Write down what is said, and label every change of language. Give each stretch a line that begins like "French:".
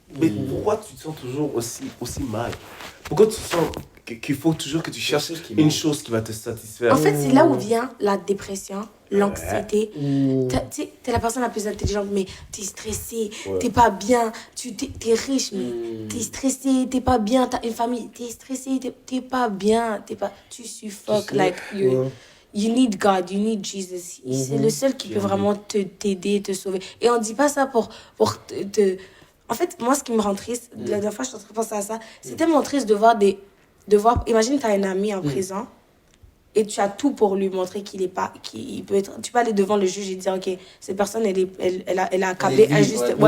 French: Mais pourquoi tu te sens toujours aussi mal? Pourquoi tu sens qu'il faut toujours que tu cherches une chose qui va te satisfaire? En fait, c'est là où vient la dépression, l'anxiété. T'es la personne la plus intelligente, mais t'es stressé, t'es pas bien. T'es riche, mais t'es stressé, t'es pas bien. T'as une famille, t'es stressé, t'es pas bien. Tu suffoques.
English: Like, you need God, you need Jesus.
French: C'est le seul qui peut vraiment t'aider, te sauver. Et on dit pas ça pour te... En fait, moi, ce qui me rend triste, la dernière fois, je suis en train de penser à ça, c'est tellement triste de voir imagine, tu as un ami en prison et tu as tout pour lui montrer qu'il peut être... Tu peux aller devant le juge et dire, OK, cette personne, elle a accablé injustement.